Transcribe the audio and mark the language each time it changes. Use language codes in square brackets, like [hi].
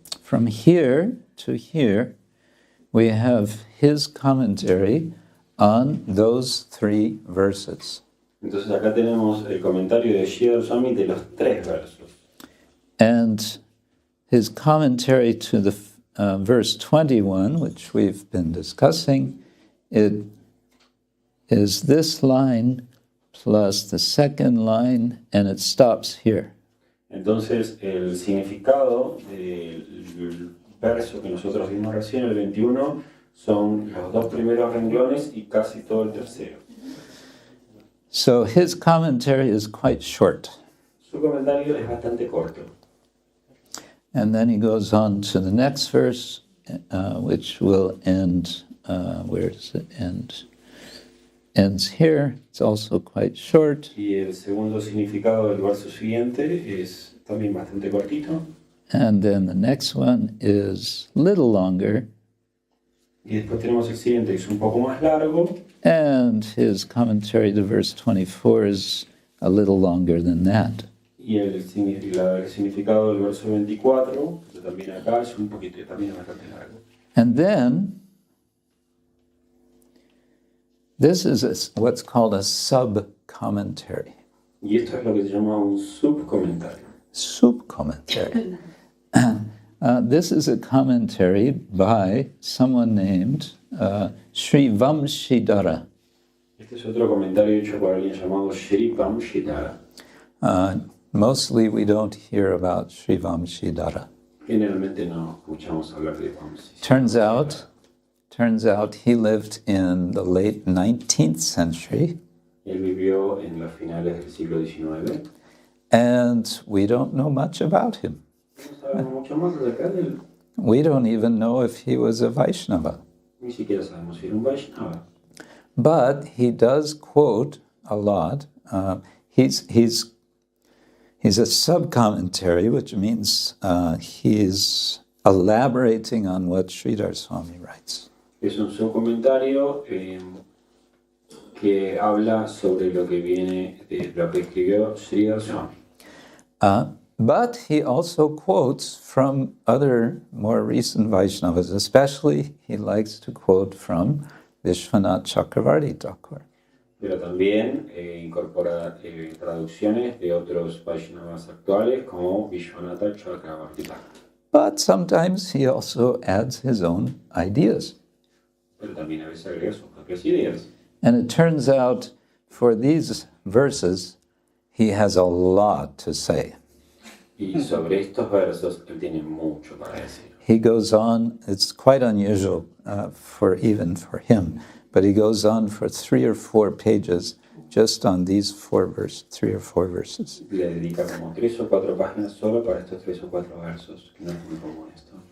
[en] From here to here, we have his commentary on those 3 verses. [es] Entonces acá tenemos el comentario de Śrīdhara Svāmī de los 3 versos. [en] And his commentary to the verse 21, which we've been discussing, it is this line plus the second line, and it stops here. [es] Entonces el significado del verso que nosotros vimos recién, el 21, son los 2 primeros renglones y casi todo el tercero. [en] So his commentary is quite short. [es] Su comentario es bastante corto. [en] And then he goes on to the next verse, which will end, where does it end? Ends here. It's also quite short. [es] Y el segundo significado del verso siguiente es también bastante cortito. [en] And then the next one is a little longer. [es] Y después tenemos el siguiente, que es un poco más largo. [en] And his commentary to verse 24 is a little longer than that. [es] Y el significado del verso 24, que también acá es un poquito, también bastante largo. [en] And then This is what's called a sub-commentary. [es] Y esto es lo que se llama un subcomentario. [en] Sub-commentary. This is a commentary by someone named Śrīdhara. [es] Este es otro comentario hecho por alguien llamado Śrīdhara. [en] Mostly we don't hear about Śrīdhara. [es] Generalmente no escuchamos hablar de Vamsi. [en] Turns out he lived in the late 19th century. [es] Él vivió en las finales del siglo XIX. [en] And we don't know much about him. [es] No sabemos mucho más acerca de él. [en] We don't even know if he was a Vaishnava. [es] Ni siquiera sabemos si era un Vaishnava. [en] But he does quote a lot. He's a sub-commentary, which means he's elaborating on what Śrīdhara Svāmī writes. [es] Es un subcomentario que habla sobre lo que viene de lo que escribió Śrīdhara Svāmī. [en] But he also quotes from other more recent Vaishnavas, especially he likes to quote from Vishwanath Chakravarti Thakur. [es] Pero también incorpora traducciones de otros Vaishnavas actuales como Vishwanatha Chakravarti Thakur. [en] But sometimes he also adds his own ideas. [es] Pero también a veces agrega sus propias ideas. [en] And it turns out for these verses, he has a lot to say. [es] Y sobre estos versos, él tiene mucho para decir. [en] He goes on, it's quite unusual for him, but he goes on for 3 or 4 pages just on these 3 or 4 verses. [es] Le dedica como 3 o 4 páginas solo para estos 3 o 4 versos, que no es muy común esto.